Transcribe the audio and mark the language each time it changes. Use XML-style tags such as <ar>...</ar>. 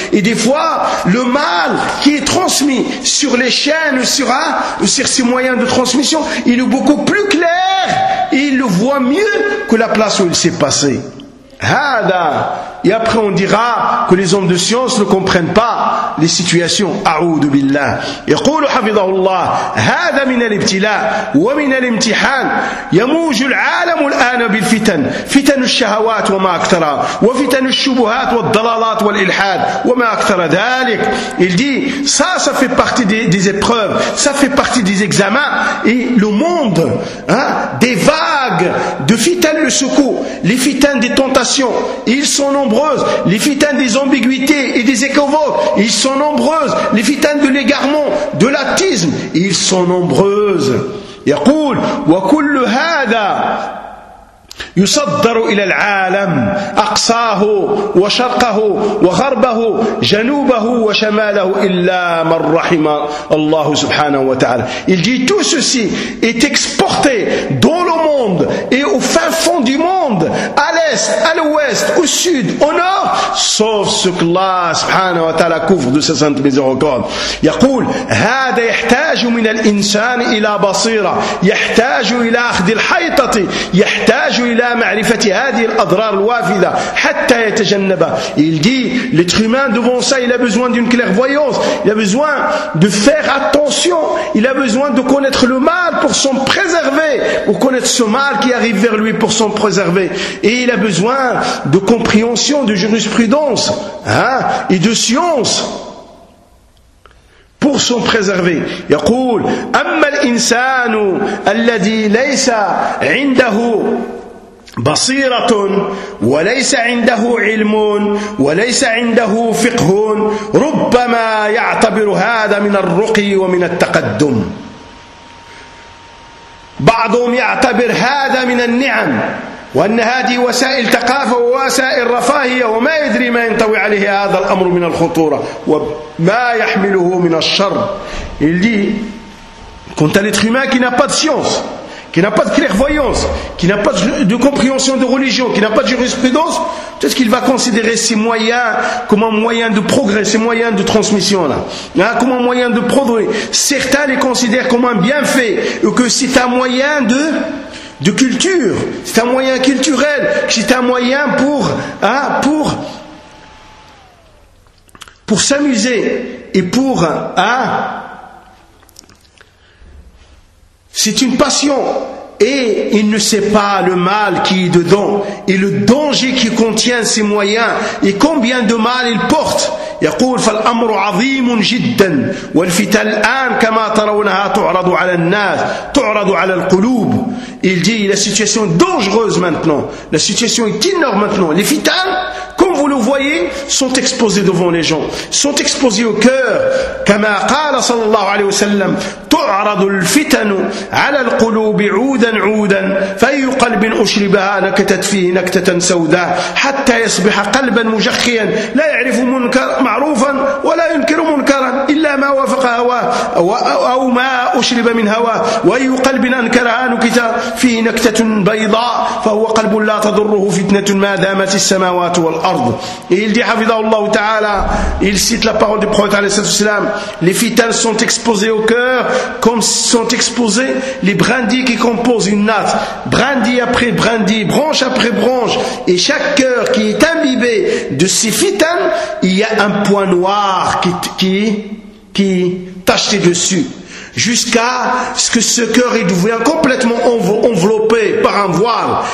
<fr>Et des fois, le mal qui est transmis sur les chaînes, sur ces moyens de transmission, il est beaucoup plus clair et il le voit mieux que la place où il s'est passé. Hada. Et après on dira que les hommes de science ne comprennent pas les situations.</fr> <ar>A'oudou billah. يقول حفظه الله هذا من الابتلاء ومن الامتحان يموج العالم الآن بالفتن فتن الشهوات وما أكثرها وفتن الشبهات والضلالات والإلحاد وما أكثر ذلك.</ar> <fr>Il dit ça fait partie des épreuves, ça fait partie des examens et le monde, des vagues de fitan le secoue, les fitan des tentations, ils sont nombreux. Les fitanes des ambiguïtés et des équivoques, ils sont nombreuses. Les fitanes de l'égarement, de l'athisme, ils sont nombreuses. Il dit, «</fr> <ar>Wa kullu hada » يصدر إلى العالم أقصاه وشرقه وغربه جنوبه وشماله إلا من رحم الله سبحانه وتعالى.</ar> <fr>Il dit tout ceci est exporté dans le monde et au fin fond du monde, à l'est, à l'ouest, au sud, au nord, sauf ce que Allah subhanahu wa ta'ala couvre de sa sainte miséricorde.</fr> <ar>يقول هذا يحتاج من الإنسان إلى بصيرة يحتاج إلى أخذ الحيطة يحتاج إلى معرفة هذه الأضرار الوافدة حتى يتجنبها.</ar> <fr>Il dit l'être humain devant ça il a besoin d'une clairvoyance, il a besoin de faire attention, il a besoin de connaître le mal pour s'en préserver, pour connaître ce mal qui arrive vers lui pour s'en préserver, et il a besoin de compréhension, de jurisprudence, hein, et de science pour s'en préserver.</fr> <ar>يقول أما الإنسان الذي ليس عنده بصيرة وليس عنده علم وليس عنده فقه ربما يعتبر هذا من الرقي ومن التقدم. بعضهم يعتبر هذا من النعم وأن هذه وسائل ثقافة ووسائل رفاهية وما يدري ما ينطوي عليه هذا الأمر من الخطورة وما يحمله من الشر.</ar> <fr>Il dit quant à l'être humain qui n'a pas de science, qui n'a pas de clairvoyance, qui n'a pas de compréhension de religion, qui n'a pas de jurisprudence, peut-être qu'il va considérer ses moyens comme un moyen de progrès, ses moyens de transmission là, hein, comme un moyen de progrès. Certains les considèrent comme un bienfait ou que c'est un moyen de culture, c'est un moyen culturel, c'est un moyen pour, hein, pour s'amuser et pour, hein, c'est une passion. Et il ne sait pas le mal qui est dedans et le danger qui contient ces moyens et combien de mal il porte.</fr> <ar>يقول فالأمر عظيم جدا والفتى الآن كما ترونها تعرض على الناس تعرض على القلوب.</ar> <fr>Il dit la situation est dangereuse maintenant, la situation est énorme maintenant, les fitales comme vous le voyez sont exposées devant les gens, sont exposées au cœur.</fr> <ar>كما قال صلى الله عليه وسلم تعرض الفتن على القلوب عودا عودا فأي قلب أشربها نكتت فيه نكتة سوداء حتى يصبح قلبا مجخيا لا يعرف منكر معروفا ولا ينكر منكرا إلا ما وافق هواه أو ما أشرب من هواه وأي قلب أنكرها نكتة فيه نكتة بيضاء فهو قلب لا تضره فتنة ما دامت السماوات والأرض.</ar> <fr>Il dit حفظه الله تعالى, il cite la parole du prophète عليه الصلاة والسلام, les fitans sont exposés au cœur comme sont exposés les brindilles qui composent une natte, brindille après brindille, branche après branche, et chaque cœur qui est imbibé de ces fitans, il y a un point noir qui est tacheté dessus, jusqu'à ce que ce cœur devienne complètement enveloppé par un voile.</fr>